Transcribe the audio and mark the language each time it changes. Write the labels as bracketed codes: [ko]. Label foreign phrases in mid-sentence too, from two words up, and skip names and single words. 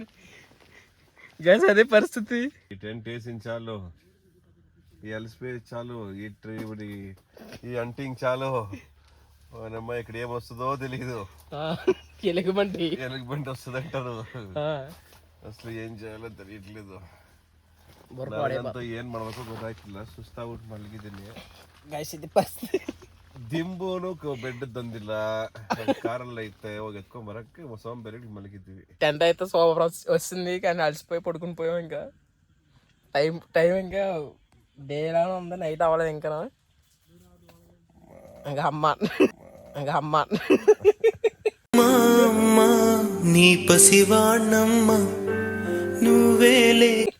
[te] గైస్ అదే పరిస్థితి. ఈ టెంట్ వేసి చాలు, ఈ అలసిపోయి చాలు, ఈ అంటింగ్ చాలు. అమ్మా ఇక్కడ ఏమొస్తుందో తెలీదు. ఎలుగుబంటి వస్తుంది అంటారు. అసలు ఏం చేయాలో తెలియట్లేదు. [kn] ಏನ್ ಮಾಡ್ಬೇಕು ಗೊತ್ತಾಯ್ತಿಲ್ಲ, ಸುಸ್ತಾಗ್ಬಿಟ್ಟು ಮಲಗಿದ್ದೀನಿ. ಗೈಸ್ ಇದು ಪರಿಸ್ಥಿತಿ. ದಿಂಬೂನು ಬೆಡ್ ತಂದಿಲ್ಲ, ಕಾರಲ್ಲಿ ಐತೆ, ಹೋಗಿ ಎತ್ಕೊಂಡ್ ಬರಕ್ಕೆ ಸೋಂಬೇರಿ మలిగిద్ది. [te] టెంట్ అయితే సూపర్ వస్తుంది, కానీ అలసిపోయి పడుకుని పోయాం. ఇంకా టైం ఇంకా డేలానే ఉంది, నైట్ అవ్వలేదు ఇంకా. ఇంకా అమ్మ నీ పసివాణమ్మ నువ్వేలే.